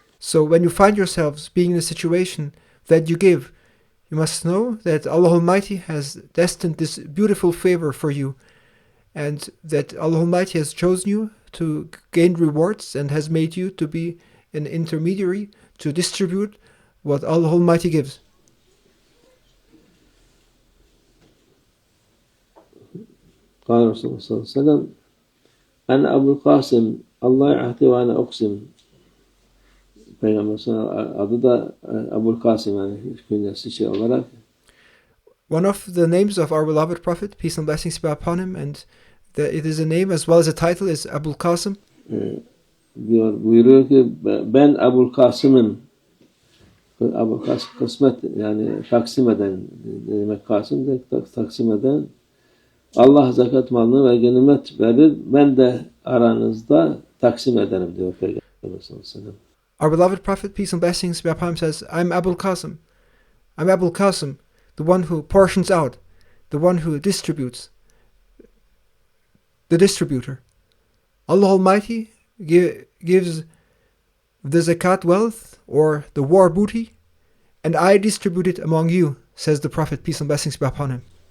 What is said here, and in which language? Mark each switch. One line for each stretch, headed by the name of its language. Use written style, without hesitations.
English: So when you find yourselves being in a situation that you give, you must know that Allah Almighty has destined this beautiful favor for you, and that Allah Almighty has chosen you to gain rewards and has made you to be an intermediary to distribute what Allah Almighty gives.
Arabic: قال رسول الله صلى الله عليه وسلم أنا أبو القاسم الله يعطي وأنا أقسم.
Turkish: Peygamber adı da Abul Kasım, yani künyesi olarak.
English: One of the names of our beloved Prophet, peace and blessings be upon him, and it is a name as well as a title, is Abul Qasim.
Turkish: Buyuruyor ki ben Abul Kasım'ım. Abul Kasım kısmet, yani taksim eden demek, Kasım da taksim eden. Allah zekat malını ve ganimet verir. Ben de aranızda taksim ederim diyor Peygamber sallallahu aleyhi ve sellem.
English: Our beloved Prophet, peace and blessings be upon him, says, I'm Abul Qasim. I'm Abul Qasim, the one who portions out, the one who distributes, the distributor. Allah Almighty gives the zakat wealth or the war booty, and I distribute it among you, says the Prophet, peace and blessings be upon him.